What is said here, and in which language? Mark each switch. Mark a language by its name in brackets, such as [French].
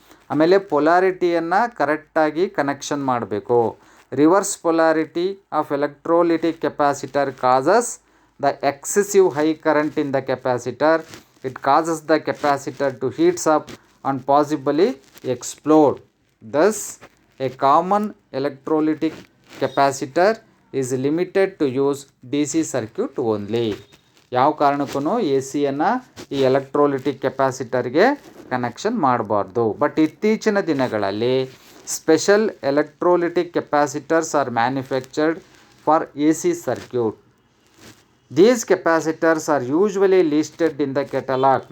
[Kannada] ಆಮೇಲೆ ಪೊಲಾರಿಟಿಯನ್ನು ಕರೆಕ್ಟಾಗಿ ಕನೆಕ್ಷನ್ ಮಾಡಬೇಕು. [English] Reverse polarity of electrolytic capacitor causes the excessive high current in the capacitor. It causes the capacitor to heats up and possibly explode. Thus, a common electrolytic capacitor is limited to use DC circuit only. [Kannada] ಯಾವ ಕಾರಣಕ್ಕೂ ACಯನ್ನು ಈ electrolytic ಕೆಪಾಸಿಟರ್ಗೆ connection ಮಾಡಬಾರ್ದು. [English] but [Kannada] ಇತ್ತೀಚಿನ ದಿನಗಳಲ್ಲಿ [English] Special electrolytic capacitors are manufactured for AC circuit. These capacitors are usually listed in the catalogue.